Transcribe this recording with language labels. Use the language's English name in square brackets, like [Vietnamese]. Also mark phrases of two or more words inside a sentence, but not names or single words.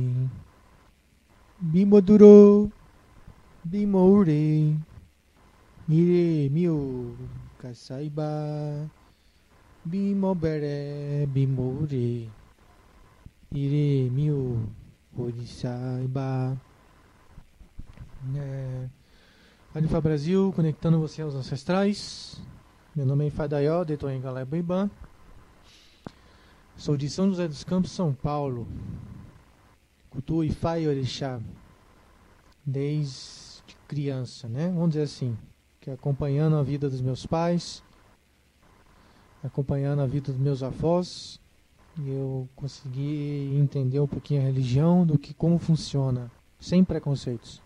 [Yoruba] Bí mo dúró, bí mo rè, ire mi ò kàsá ibà. Bí mo bẹ̀rẹ̀, bí mo rè, ire mi ò òrìṣà ibà. [Portuguese] Adifa Brasil, conectando você aos ancestrais. Meu nome é Ifadaió, Detor em Galeba. Sou de São José dos Campos, São Paulo. Cultuo Ifá e Orixá desde criança, né? Vamos dizer assim, que acompanhando a vida dos meus pais, acompanhando a vida dos meus avós, eu consegui entender um pouquinho a religião, do que como funciona, sem preconceitos.